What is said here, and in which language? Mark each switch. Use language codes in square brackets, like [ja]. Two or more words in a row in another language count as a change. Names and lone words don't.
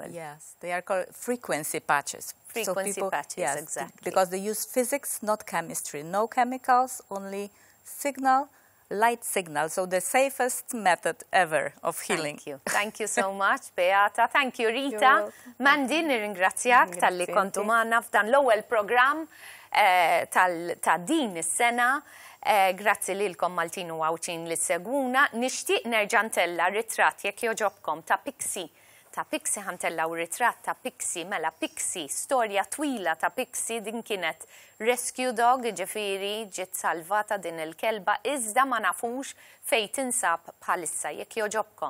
[en] Yes, they are called frequency patches. Frequency patches, exactly. Because they use physics, not chemistry. No chemicals, only signal light signal, so the safest method ever of healing. Thank you so much, Beata. Thank you, Rita. [mt] Mandi, nirringrazzjak tal-li kontu maħna f'dan l-ewwel program ta' din is-sena. Grazzi lilkom Maltin u Għawċin li seguna. Nixtieq nerġa' ntella ritratt jekk joġobkom ta' Pixie. Ta' Pixie ħantellaw ritratt ta' Pixie, mela Pixie, storja twila ta' Pixie, din kienet rescue dog, ġifiri ġiet salvata din il-kelba, iżda ma nafux fejn tinsab bħalissa jekk joġobkom.